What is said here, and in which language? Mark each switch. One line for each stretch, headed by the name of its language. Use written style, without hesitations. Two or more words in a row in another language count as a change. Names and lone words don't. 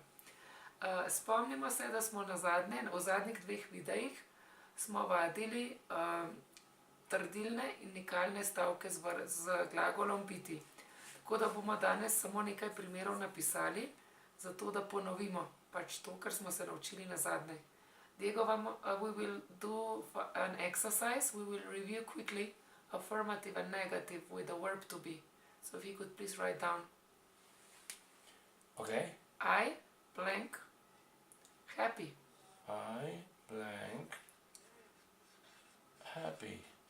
Slovenian: Spomnimo se, da smo v zadnjih 2 videih smo vadili trdilne in nikalne stavke z glagolom biti. Tako da bomo danes samo nekaj primerov napisali, zato da ponovimo pač to, kar smo se naučili na zadnje.
English: Diego, we will do an exercise. We will review quickly affirmative and negative with the verb to be. So if you could please write down. Okay. I blank happy. I blank happy.